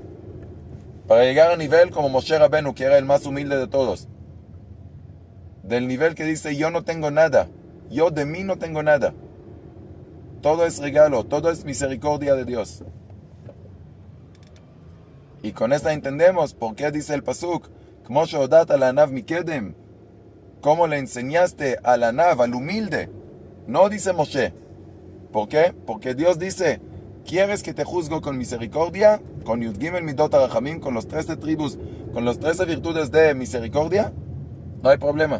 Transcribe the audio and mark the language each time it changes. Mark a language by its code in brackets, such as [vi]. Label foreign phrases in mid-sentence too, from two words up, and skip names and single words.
[es] Para llegar a nivel como Moshe Rabenu, que era el más humilde de todos. Del nivel que dice, yo no tengo nada, yo de mí no tengo nada. Todo es regalo, todo es misericordia de Dios. Y con esta entendemos por qué dice el pasuk, [he] כמו שהודעת אל ענו מקדם, [es] cómo le enseñaste al anav, al humilde. No dice Moshe. ¿Por qué? Porque Dios dice, ¿quieres que te juzgo con misericordia? Con [he] יוד גימל מידות הרחמים, [es] con los 13 tribus, con las 13 virtudes de misericordia, no hay problema.